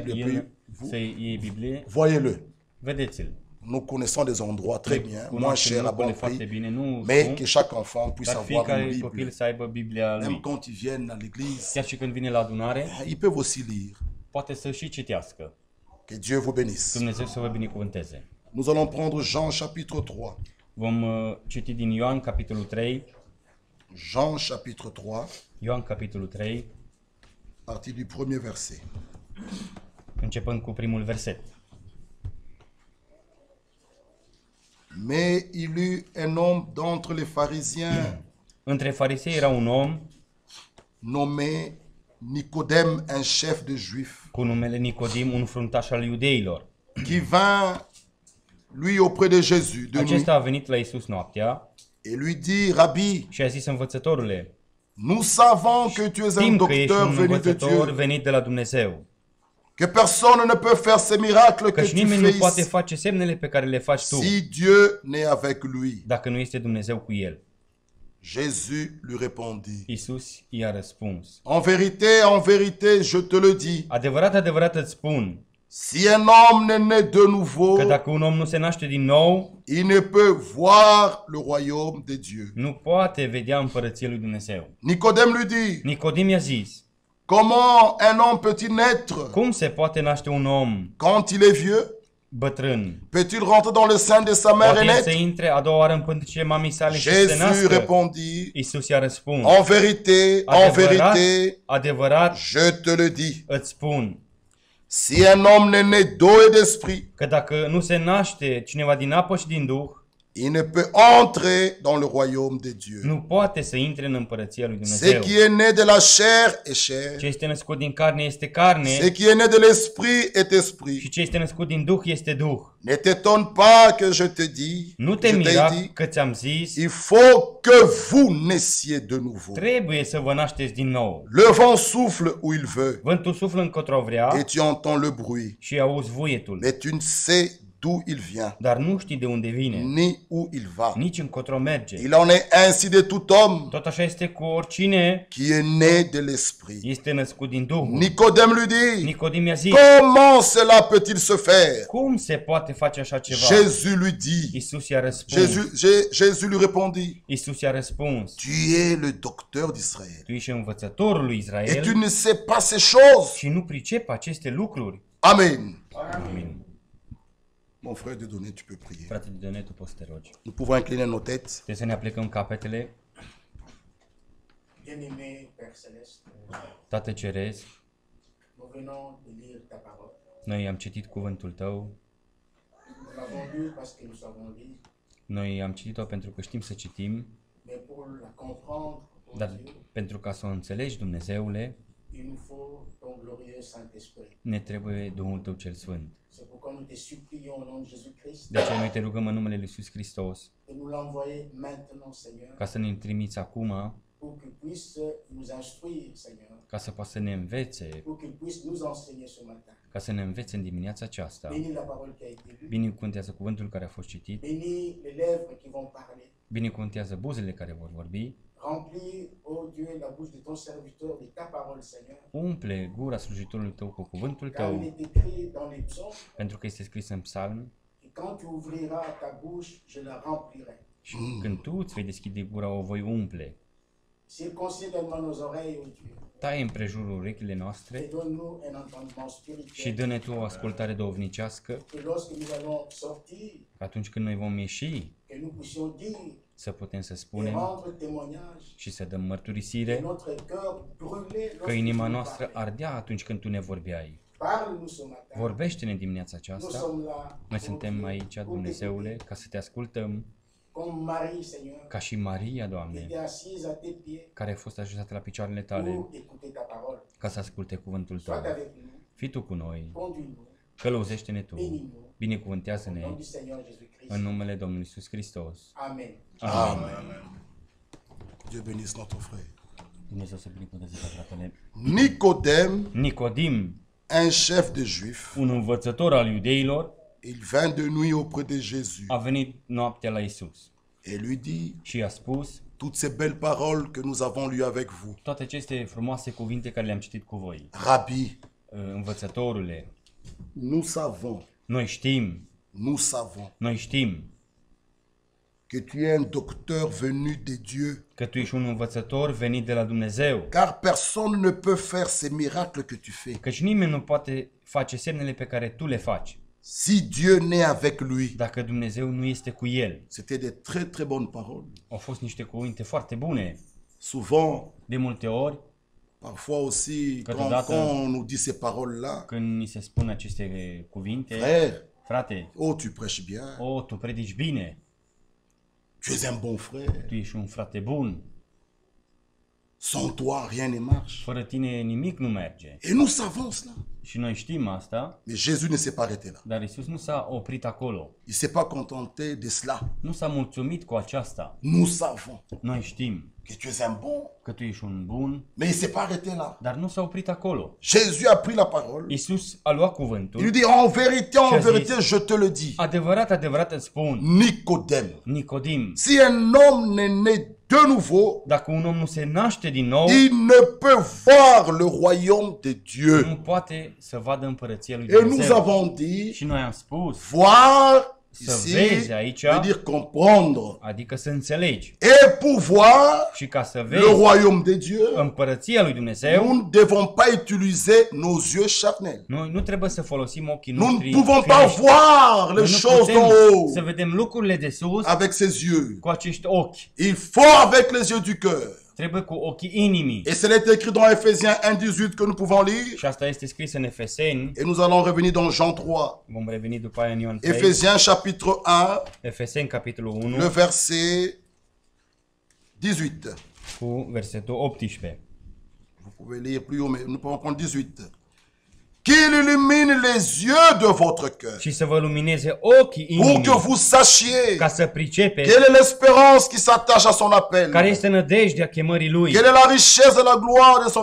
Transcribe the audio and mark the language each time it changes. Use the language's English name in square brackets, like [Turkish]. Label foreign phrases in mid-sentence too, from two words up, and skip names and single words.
[French] Bibles, et [Romanian] el, [French] puis [Romanian] să iei Biblie, [French] Voyez-le. [Romanian] vedeți-l. [French] Nous connaissons des endroits très bien, moins [Romanian] Cunoaștem [French] chers à [Romanian] locurile [French] bon [Romanian] foarte [French] prix, [Romanian] bine, nu [French] mais [Romanian] scump, [French] que chaque enfant puisse [Romanian] dar [French] avoir une [Romanian] fiecare copil [French] Bible. [Romanian] să aibă Biblia [French] Même [Romanian] lui. [French] quand ils viennent à l'église, [Romanian] Chiar și când vine la adunare, [French] ils peuvent aussi lire. [Romanian] poate să și citească. [French] Que Dieu vous bénisse. [Romanian] Dumnezeu să vă binecuvânteze. [French] Nous allons prendre Jean chapitre 3. [Romanian] Vom citi din Ioan, capitolul 3. [French] Jean chapitre 3, [Romanian] Ioan, capitolul 3, [French] à partir du premier verset. [Romanian] începând cu primul verset. [French] Mais il eut un homme d'entre les pharisiens [Romanian] Între farisei era un om [French] nommé Nicodème, un chef de juifs, [Romanian] cu numele Nicodim, un fruntaș al iudeilor. [French] qui vint lui auprès de Jésus de nuit [Romanian] Acesta a venit la Iisus noaptea [French] et lui dit, Rabbi, [Romanian] și a zis: învățătorule, [French] nous savons que tu es un [Romanian] știm că ești [French] docteur [Romanian] un [French] venu de [Romanian] învățător [French] Dieu, [Romanian] venit de la Dumnezeu, [French] que personne ne peut faire ces miracles que [Romanian] căci [French] tu [Romanian] nimeni nu [French] fais [Romanian] poate [French] ici, [Romanian] face semnele pe care le faci tu [French] si Dieu n'est avec lui. [Romanian] dacă nu este Dumnezeu cu el. [French] Jésus lui répondit, [Romanian] Iisus i-a răspuns: [French] en vérité, je te le dis, [Romanian] adevărat, adevărat îți spun [French] si un homme n'est né de nouveau, [Romanian] că dacă un om nu se naște din nou, [French] il ne peut voir le royaume de Dieu. [Romanian] nu poate vedea împărăția lui Dumnezeu. [French] Nicodème lui dit, [Romanian] Nicodim i-a zis: [French] comment un homme peut-il naître [Romanian] cum se poate naște un om [French] quand il est vieux? [Romanian] bătrân? [French] Peut-il rentrer dans le sein de sa mère et [Romanian] Poate el să [French] naître? [Romanian] intre a doua oară în pântecele mamei sale și să se [French] Jésus [Romanian] nască? [French] répondit, [Romanian] Iisus i-a răspuns: [French] en vérité, [Romanian] adevărat, [French] je te le dis, [Romanian] îți spun [French] si un homme n'est né d'eau et d'esprit, [Romanian] că dacă nu se naște cineva din apă și din Duh, [French] il ne peut entrer dans le royaume de Dieu. [Romanian] nu poate să intre în împărăția lui [French] Ce [Romanian] Dumnezeu. [French] qui est né de la chair est [Romanian] Ce [French] chair, [Romanian] este născut din carne este carne [French] ce qui est né de l'esprit est [Romanian] și [French] esprit. [Romanian] ce este născut din Duh este Duh. [French] Ne t'étonne pas que je te dis, [Romanian] Nu te [French] je t'ai [Romanian] mira [French] dit, [Romanian] că ți-am zis, [French] il faut que vous naissiez de nouveau. [Romanian] trebuie să vă nașteți din nou. [French] Le vent souffle où il veut [Romanian] Vântul suflă încotro vrea [French] et tu entends le bruit, [Romanian] și auzi vuietul, [French] mais tu ne sais d'où il vient, [Romanian] dar nu știi de unde vine, [French] ni où il va. [Romanian] nici încotro merge. [French] Il en est ainsi de tout homme [Romanian] Tot așa este cu oricine [French] qui est né de l'esprit. [Romanian] este născut din Duhul. [French] Nicodème lui dit, [Romanian] Nicodim i-a zis: [French] comment cela peut-il se faire? [Romanian] cum se poate face așa ceva? [French] Jésus lui dit, [Romanian] Iisus i-a răspuns. [French] Jésus lui répondit, [Romanian] Iisus i-a răspuns: [French] tu es le docteur d'Israël [Romanian] tu ești învățătorul lui [French] et tu [Romanian] Israel [French] ne sais pas ces choses. [Romanian] și nu pricepi aceste lucruri. [French] Amen. [Romanian] Amin. [French] Mon frère de donner, tu peux prier. [Romanian] Frate de Done, tu poți să te rogi. [French] Nous pouvons incliner nos têtes. [Romanian] Trebuie să ne aplicăm capetele. [French] Bien-aimé Père Céleste, [Romanian] Tată Ceresc, [French] nous venons de lire ta parole. [Romanian] noi am citit cuvântul Tău, [French] Nous l'avons lu parce que nous savons lire, [Romanian] noi am citit-o pentru că știm să citim, [French] mais pour la comprendre, oh [Romanian] dar [French] Dieu, [Romanian] pentru ca să o înțelegi, Dumnezeule, [French] il nous faut ton glorieux Saint-Esprit. [Romanian] ne trebuie Duhul Tău cel Sfânt. [French] C'est pourquoi nous te supplions au nom de Jésus-Christ [Romanian] De aceea noi te rugăm în numele Lui Iisus Hristos [French] de nous l'envoyer maintenant, Seigneur, [Romanian] ca să ne trimiți acum, [French] pour qu'il puisse nous instruire, Seigneur, [Romanian] ca să poată să ne învețe, [French] pour qu'il puisse nous enseigner ce matin. [Romanian] ca să ne învețe în dimineața aceasta. [French] Bénis la parole qui a été lue, [Romanian] Binecuvântează cuvântul care a fost citit, [French] bénis les lèvres qui vont parler. [Romanian] binecuvântează buzele care vor vorbi, [French] Remplis, ô Dieu, la bouche de ton serviteur de ta parole, Seigneur. [Romanian] umple gura slujitorului Tău cu cuvântul [French] Car il [Romanian] Tău, [French] est écrit dans les psaumes, [Romanian] pentru că este scris în psalm, [French] et quand tu ouvriras ta bouche, je la remplirai. [Romanian] și când Tu îți vei deschide gura, o voi umple. [French] Circoncis tellement nos oreilles, ô Dieu. [Romanian] Taie împrejurul urechile [French] Et [Romanian] noastre [French] donne-nous un entendement [Romanian] și [French] spirituel. [Romanian] dă-ne Tu o ascultare duhovnicească, [French] Que lorsque nous allons sortir, [Romanian] că atunci când noi vom ieși, [French] que nous puissions dire [Romanian] să putem să [French] et [Romanian] spunem [French] rendre témoignage. [Romanian] și să dăm [French] Que [Romanian] mărturisire [French] notre cœur brûlait [Romanian] că [French] lorsque [Romanian] inima [French] tu nous [Romanian] noastră [French] parlais. [Romanian] ardea atunci când Tu ne vorbeai. [French] Parle-nous ce matin. [Romanian] Vorbește-ne dimineața [French] Nous [Romanian] aceasta. [French] sommes là. [Romanian] Noi [French] ô [Romanian] suntem [French] Dieu, [Romanian] aici, [French] pour [Romanian] Dumnezeule, [French] t'écouter. [Romanian] ca să Te ascultăm, [French] Comme Marie, Seigneur, [Romanian] ca și Maria, [French] qui [Romanian] Doamne, [French] était assise à tes pieds [Romanian] care a fost așezată la picioarele Tale, [French] pour écouter ta parole. [Romanian] ca să asculte cuvântul [French] Sois [Romanian] Tău. [French] avec nous. [Romanian] Fii Tu cu noi, [French] Conduis-nous. [Romanian] călăuzește-ne Tu, [French] Bénis-nous. Au [Romanian] binecuvântează-ne [French] nom du Seigneur Jésus-Christ. [Romanian] în numele Domnului Iisus Hristos. [French] Amen. [Romanian] Amen. [French] Dieu bénisse notre frère. [Romanian] Dumnezeu să binecuvânteze pe fratele [French] Nicodème, [Romanian] Nicodim, [French] un chef de juifs, [Romanian] un învățător al iudeilor, [French] il vint de nuit auprès de Jésus [Romanian] a venit noaptea la Isus [French] et lui dit [Romanian] și i-a spus [French] toutes ces belles paroles que nous avons lues avec vous. [Romanian] toate aceste frumoase cuvinte care le-am citit cu voi. [French] Rabbi, [Romanian] Învățătorule, [French] nous savons, [Romanian] noi știm [French] que tu es un docteur venu de Dieu, [Romanian] că tu ești un învățător venit de la Dumnezeu, [French] car personne ne peut faire ces miracles que tu fais [Romanian] căci nimeni nu poate face semnele pe care tu le faci [French] si Dieu n'est avec lui. [Romanian] dacă Dumnezeu nu este cu el. [French] C'était des très très bonnes paroles. [Romanian] Au fost niște cuvinte foarte bune. [French] Souvent, [Romanian] De multe ori, [French] parfois aussi, quand [Romanian] Câteodată, [French] on nous dit ces paroles-là, [Romanian] când ni se spun aceste cuvinte, [French] frère, [Romanian] frate, [French] oh tu prêches bien, [Romanian] tu predici bine, [French] tu es un bon frère, [Romanian] tu ești un frate bun, [French] sans toi rien ne marche. [Romanian] fără tine nimic nu merge. [French] Et nous savons cela. [Romanian] Și noi știm asta, [French] Mais Jésus ne s'est pas arrêté là. [Romanian] dar Isus nu s-a oprit acolo. [French] Il ne s'est pas contenté de cela. [Romanian] Nu s-a mulțumit cu aceasta. [French] Nous savons [Romanian] Noi știm [French] que tu es un bon, [Romanian] că tu ești un bun, [French] mais il ne s'est pas arrêté là. [Romanian] dar nu s-a oprit acolo. [French] Jésus a pris la parole. [Romanian] Isus a luat [French] Il lui [Romanian] cuvântul. [French] dit en [Romanian] Ce-a [French] vérité, [Romanian] zis? [French] je te le dis. [Romanian] Adevărat, adevărat îți spun, [French] Nicodème, [Romanian] Nicodim, [French] si un homme n'est né de nouveau, [Romanian] dacă un om nu se naște din nou, [French] il ne peut voir le royaume de Dieu. [Romanian] nu poate să vadă împărăția lui [French] Et nous [Romanian] Dumnezeu. [French] avons dit, [Romanian] Și noi am spus, [French] voir [Romanian] Să [French] ici [Romanian] vezi aici, [French] veut dire comprendre. [Romanian] adică să înțelegi. [French] Et pour voir [Romanian] Și ca să [French] le [Romanian] vezi [French] royaume de Dieu, [Romanian] împărăția lui Dumnezeu, [French] nous ne devons pas utiliser nos yeux charnels. [Romanian] noi nu trebuie să folosim ochii [French] Nous [Romanian] noștri [French] ne pouvons pas [Romanian] firești. [French] voir [Romanian] Noi [French] les [Romanian] nu [French] choses [Romanian] putem [French] d'en haut [Romanian] să vedem lucrurile de sus [French] avec ses yeux. [Romanian] cu acești ochi. [French] Il faut avec les yeux du cœur. [Romanian] Trebuie cu ochii inimii. [French] Et cela est écrit dans Ephésiens 1:18 que nous pouvons lire. [Romanian] Și asta este scris în Efeseni. [French] Et nous allons revenir dans Jean 3. [Romanian] Vom reveni după aia în Ioan 3. [French] Ephésiens chapitre 1, [Romanian] Efeseni, capitolul 1, [French] le verset 18. [Romanian] cu versetul 18. [French] Vous pouvez lire plus haut, mais nous pouvons prendre 18. Qu'il illumine les yeux de votre cœur [Romanian] Și să vă lumineze ochii [French] pour que [Romanian] inimii, [French] vous sachiez [Romanian] ca să pricepeți [French] quelle est l'espérance qui s'attache à son appel, [Romanian] care este nădejdea chemării Lui, [French] quelle est la richesse et la gloire de son